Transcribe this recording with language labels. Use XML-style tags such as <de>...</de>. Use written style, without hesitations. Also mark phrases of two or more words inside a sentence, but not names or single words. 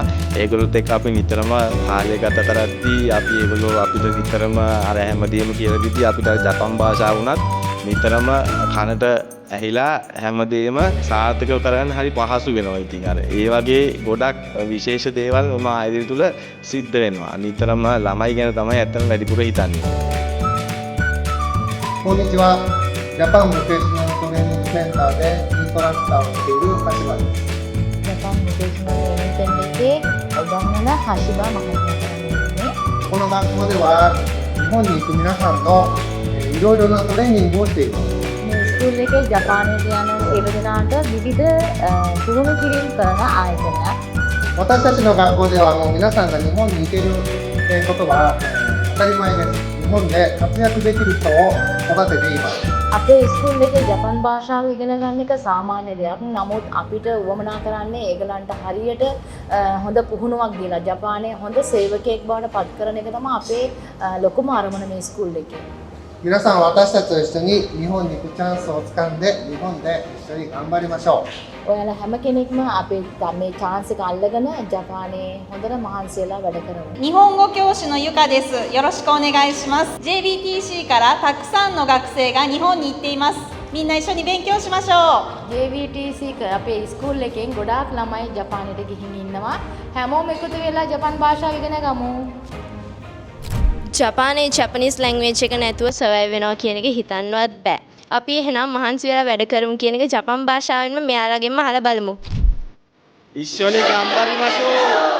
<si>ඒගොල්ලොත් එක්ක අපි නිතරම කාලය ගත කරද්දී අපි ඒගොල්ලෝ අපිට නිතරම අර හැමදේම කියලා දීදී අපිට ජපන් භාෂාව වුණත් නිතරම කනට ඇහිලා හැමදේම සාර්ථක කරගන්න හරි පහසු වෙනවා. ඉතින් අර ඒ වගේ ගොඩක් විශේෂ දේවල් මම ආයතනය තුල සිද්ධ වෙනවා. නිතරම ළමයි ගැන තමයි ඇත්තටම වැඩිපුර හිතන්නේ.</si> <ja>Konnichiwa. Japan Vocational Training Center でインストラクターをしている橋場です。</ja> <si>ජපාන් වොකේෂනල් ට්‍රේනින් සෙන්ටර් එකේ උගන්වන හෂිබා මහත්මයා තමයි.</si> <ja>この学校では日本に行く皆さんのいろいろなトレーニングをしています。</ja> <si>මේ ස්කූල් එකේ ජපානයට යන සියලු දෙනාට විවිධ පුහුණු කිරීම කරන ආයතනයක්.</si> <ja>私たちの学校ではもう皆さんが日本に行けることは当たり前です。日本で活躍できる人を育てています。</ja> <si>අපේ ස්කූල් එකේ ජපන් භාෂාව ඉගෙන ගන්න එක සාමාන්‍ය දෙයක්. නමුත් අපිට උවමනා කරන්නේ ඒගලන්ට හරියට හොඳ පුහුණුවක් දීලා ජපානයේ හොඳ සේවකයෙක් බවට පත් කරන එක තමයි අපේ ලොකුම අරමුණ මේ ස්කූල් එකේ.</si> <ja>皆さん私たちと一緒に日本に行くチャンスをつかんで日本で一緒に頑張りましょう。</ja> <si>ඔයාලා හැම කෙනෙක්ම අපේ මේ chance එක අල්ලගෙන ජපානයේ හොඳට මහන්සි වෙලා වැඩ කරනවා.</si> <ja>日本語教師のゆかです。よろしくお願いします。JBTC からたくさんの学生が日本に行っています。みんな一緒に勉強しましょう。</ja> <si>JVTC අපේ ස්කූල් එකෙන් ගොඩාක් ළමයි ජපානයට ගිහින් ඉන්නවා. හැමෝම එකතු වෙලා ජපාන් භාෂාව ඉගෙන ගමු. ජපානයේ</si> <en>Japanese language</en> <si>එක නැතුව සර්වයිව් වෙනවා කියන එක හිතන්නවත් බෑ. අපි එහෙනම් මහන්සි වෙලා වැඩ කරමු කියන එක ජපන් භාෂාවෙන්ම මෙයාලගෙන්ම අහලා බලමු.</si> <ja>一緒に頑張りましょう。</ja>